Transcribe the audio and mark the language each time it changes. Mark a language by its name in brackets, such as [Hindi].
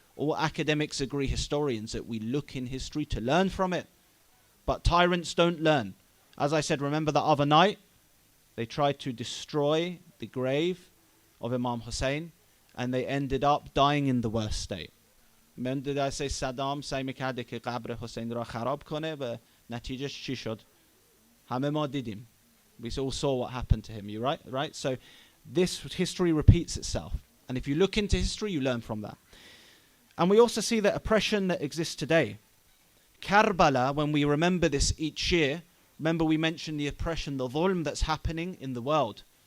[English] All academics agree, historians, that we look in history to learn from it. But tyrants don't learn. As I said, remember the other night, they tried to destroy the grave of Imam Hussein, and they ended up dying in the worst state. When did I say Saddam [Persian] سعی می‌کرده که قبر حسین را خراب کنه و نتیجهش چی شد؟ همه ما دیدیم. [English] We all saw what happened to him. You right? So this history repeats itself. And if you look into history, you learn from that. And we also see the oppression that exists today. Karbala, when we remember this each year, remember we mentioned the oppression, the dhulm that's happening in the world.